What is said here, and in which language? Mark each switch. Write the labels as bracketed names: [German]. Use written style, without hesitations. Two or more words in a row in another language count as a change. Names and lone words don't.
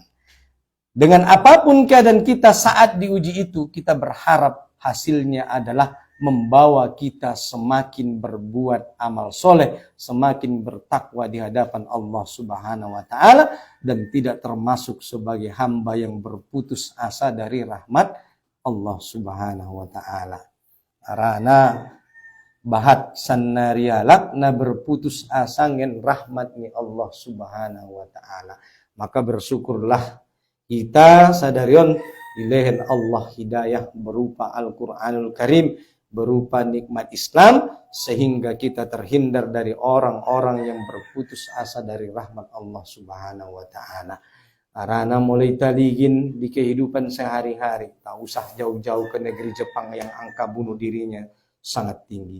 [Indonesian] Dengan apapun keadaan kita saat diuji itu, kita berharap hasilnya adalah membawa kita semakin berbuat amal soleh, semakin bertakwa di hadapan Allah [Arabic] سبحانه وتعالى, [Indonesian] dan tidak termasuk sebagai hamba yang berputus asa dari rahmat Allah [Arabic] سبحانه وتعالى. [Batak Mandailing] Karena bahat sannarialak na [Indonesian] berputus asa [Batak Mandailing] ngen rahmat ni Allah [Arabic] سبحانه وتعالى. [Indonesian] Maka bersyukurlah kita [Batak Mandailing] sadarion dilehen [Indonesian] Allah hidayah berupa Al-Qur'anul Karim, berupa nikmat Islam, sehingga kita terhindar dari orang-orang yang berputus asa dari rahmat Allah [Arabic] سبحانه وتعالى. [Indonesian] Karena mulai taligin di kehidupan sehari-hari, tak usah jauh-jauh ke negeri Jepang yang angka bunuh dirinya sangat tinggi.